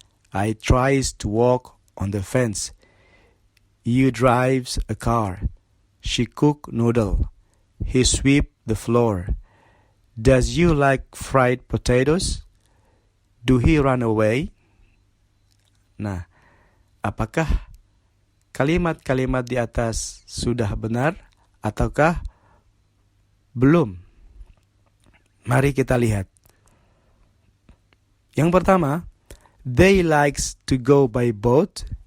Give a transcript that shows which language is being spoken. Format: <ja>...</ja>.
<en>I tries to walk on the fence. You drives a car. She cook noodle. He sweep the floor. Does you like fried potatoes? Do he run away?</en> <id>Nah, apakah kalimat-kalimat di atas sudah benar ataukah belum? Mari kita lihat. Yang pertama,</id> <en>they likes to go by boat.</en>